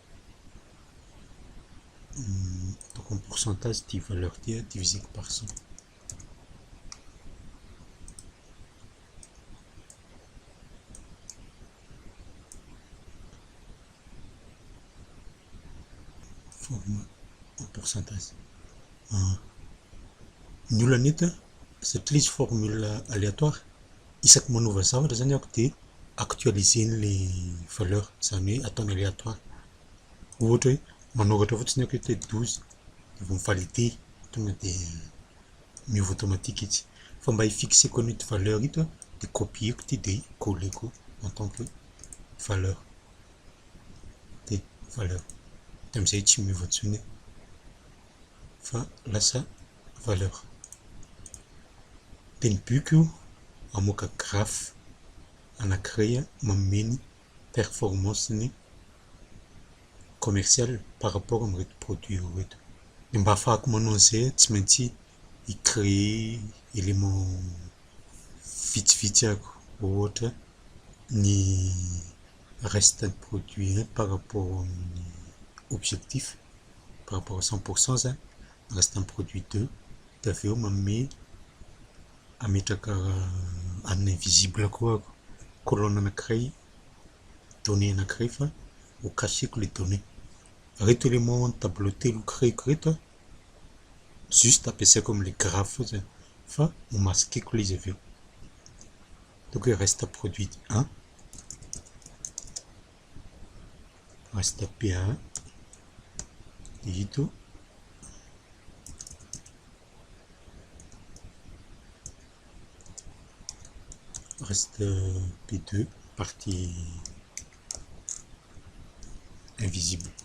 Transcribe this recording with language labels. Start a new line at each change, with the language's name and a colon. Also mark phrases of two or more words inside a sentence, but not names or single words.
French: Donc en pourcentage de valeur divisé par 100. Forme en pourcentage.
Malagasy: Ny neta satria izy
French: formule aléatoire
Malagasy: isaky manova zavatra zany ako de
French: actualiser les valeurs
Malagasy: zany hoe ataony aléatoire. Ohatra hoe manoratra fotsiny ako hoe 12 de vao mivalide tonga de miova automatique izy. Fa mba hifixeko an'ito valeur ito de copieko ty de colleko
French: en tant que valeur de valeur
Malagasy: de amizay tsy miova intsony fa lasa valeur. De ny but io amoaka graphe anankiray manome performance ny commercial
French: par rapport
Malagasy: amin'reto produit reto. De mba ahafahako manao an'izay tsy maintsy i-créer élément vitsivitsy ako, ohatra ny
French: reste produit par rapport
Malagasy: amin'ny
French: objectif par rapport à 100%
Malagasy: zany
French: reste un produit 2
Malagasy: de aveo manome ametraka
French: en invisible
Malagasy: koa ako colonne anankiray données anankiray fa ho cacheko
French: les données.
Malagasy: Reto
French: élément tableau
Malagasy: telo créeko reto juste ampiasaiko am'le graphe zany fa ho masqueko le izy aveo.
French: Donc il reste produit 1, reste P1 ito reste P2 partie invisible.